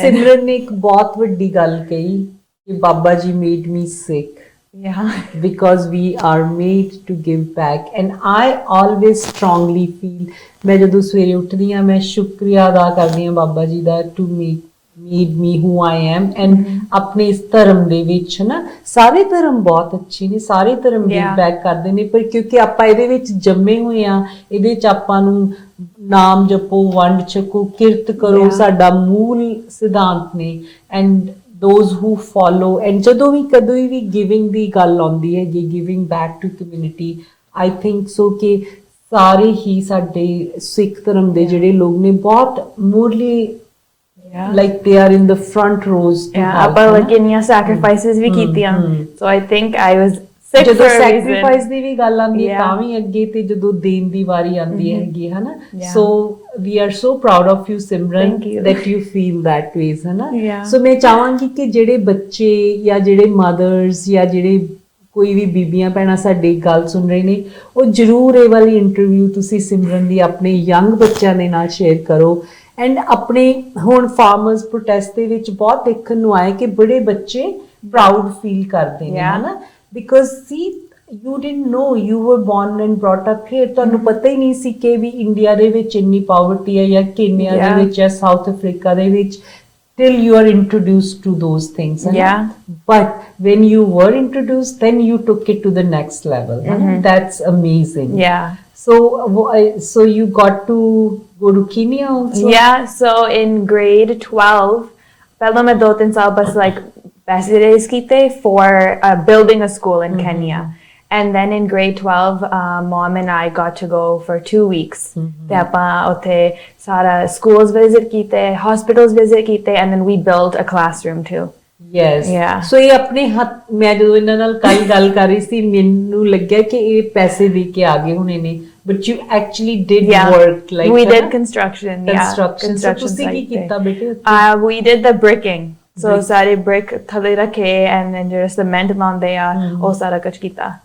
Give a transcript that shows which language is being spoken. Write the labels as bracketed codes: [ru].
[pa] Simran ne ek bahut vaddi ਗੱਲ ਕਹੀ ਕਿ Baba Ji [en] made me sick. Yeah. Because we are made to give back, and I always strongly feel [pa] ਮੈਂ ਜਦੋਂ ਸਵੇਰੇ ਉੱਠਦੀ ਹਾਂ ਮੈਂ ਸ਼ੁਕਰੀਆ ਅਦਾ ਕਰਦੀ ਹਾਂ ਬਾਬਾ ਜੀ ਦਾ [en] to made me who I am. [pa] And ਆਪਣੇ ਇਸ ਧਰਮ ਦੇ ਵਿੱਚ ਨਾ ਸਾਰੇ ਧਰਮ ਬਹੁਤ ਅੱਛੇ ਨੇ, ਸਾਰੇ ਧਰਮ [en] give back [pa] ਕਰਦੇ ਨੇ, ਪਰ ਕਿਉਂਕਿ ਆਪਾਂ ਇਹਦੇ ਵਿੱਚ ਜੰਮੇ ਹੋਏ ਆ, ਇਹਦੇ ਵਿੱਚ ਆਪਾਂ ਨੂੰ ਨਾਮ ਜਪੋ, ਵੰਡ ਛਕੋ, ਕਿਰਤ ਕਰੋ, ਸਾਡਾ ਮੂਲ ਸਿਧਾਂਤ ਨੇ. And [en] those who follow, and [pa] ਜਦੋਂ ਵੀ ਕਦੋਂ ਵੀ giving ਦੀ ਗੱਲ ਆਉਂਦੀ ਹੈ, [en] giving back to community, I think so [pa] ਕਿ ਸਾਰੇ ਹੀ ਸਾਡੇ ਸਿੱਖ ਧਰਮ ਦੇ ਜਿਹੜੇ ਲੋਕ ਨੇ ਬਹੁਤ ਮੂਰਲੀ [en] like they are in the front rows. [pa] Appa like inniya sacrifices vi ਕੀਤੀਆਂ. [en] So I think I was sick [pa] ਜਦੋਂ [en] for a reason. [pa] sacrifice ਦੀ ਵੀ ਗੱਲ ਆਉਂਦੀ ਹੈ ਤਾਂ ਵੀ ਅੱਗੇ, ਤੇ ਜਦੋਂ ਦੇਣ ਦੀ ਵਾਰੀ ਆਉਂਦੀ ਹੈਗੀ ਹੈ ਨਾ. [en] So we are so proud of you, Simran, that you feel that ways, [pa] ਹੈ ਨਾ. So ਮੈਂ ਚਾਹਾਂਗੀ ਕਿ ਜਿਹੜੇ ਬੱਚੇ ਜਾਂ ਜਿਹੜੇ ਮਦਰਸ ਜਾਂ ਜਿਹੜੇ ਕੋਈ ਵੀ ਬੀਬੀਆਂ ਭੈਣਾਂ ਸਾਡੀ ਗੱਲ ਸੁਣ ਰਹੇ ਨੇ, ਉਹ ਜ਼ਰੂਰ ਇਹ ਵਾਲੀ ਇੰਟਰਵਿਊ ਤੁਸੀਂ ਸਿਮਰਨ ਦੀ ਆਪਣੇ ਯੰਗ ਬੱਚਿਆਂ ਦੇ ਨਾਲ ਸ਼ੇਅਰ ਕਰੋ. ਐਂਡ ਆਪਣੇ ਹੁਣ ਫਾਰਮਰਸ ਪ੍ਰੋਟੈਸਟ ਦੇ ਵਿੱਚ ਬਹੁਤ ਦੇਖਣ ਨੂੰ ਆਇਆ ਕਿ ਬੜੇ ਬੱਚੇ ਪ੍ਰਾਊਡ ਫੀਲ ਕਰਦੇ ਨੇ, ਹਨਾ, because ਸੀ [en] you didn't know, you were born and brought up here, [pa] ਤੁਹਾਨੂੰ ਪਤਾ ਹੀ ਨਹੀਂ ਸੀ ਕਿ ਵੀ ਇੰਡੀਆ ਦੇ ਵਿੱਚ ਇੰਨੀ ਪਾਵਰਟੀ ਹੈ ਜਾਂ ਕੇਨੀਆ ਦੇ ਵਿੱਚ ਜਾਂ ਸਾਊਥ ਅਫਰੀਕਾ ਦੇ ਵਿੱਚ, [en] till you are introduced to those things. But when you were introduced, then you took it to the next level. That's amazing. So you got to go to Kenya also? So in grade 12 [pa] ਪਹਿਲਾਂ ਮੈਂ 2-3 ਸਾਲ ਬਸ [en] like days ਕੀਤੇ for building a school in Kenya. And then in grade 12, Mom and I got to go for 2 weeks. [pa] ਤੇ ਆਪਾਂ ਉੱਥੇ ਸਾਰਾ [en] schools visit ਕੀਤੇ, hospitals visit ਕੀਤੇ, and then we built a classroom too. [pa] So ਇਹ ਆਪਣੇ ਹੱਥ, ਮੈਂ ਜਦੋਂ ਇਹਨਾਂ ਨਾਲ ਕੱਲ ਗੱਲ ਕਰ ਰਹੀ ਸੀ ਮੈਨੂੰ ਲੱਗਿਆ ਕਿ ਇਹ ਪੈਸੇ ਦੇ ਕੇ ਆ ਗਏ ਹੋਣੇ ਨੇ, [en] but you actually did work, like we did construction. [pa] So ਤੁਸੀਂ ਕੀ ਕੀਤਾ ਬੇਟੇ? [en] We did the bricking. [pa] So ਸਾਰੇ brick ਥੱਲੇ ਰੱਖੇ [en] and then [pa] ਜਿਹੜਾ cement ਲਾਉਂਦੇ ਆ ਉਹ ਸਾਰਾ ਕੁਝ ਕੀਤਾ.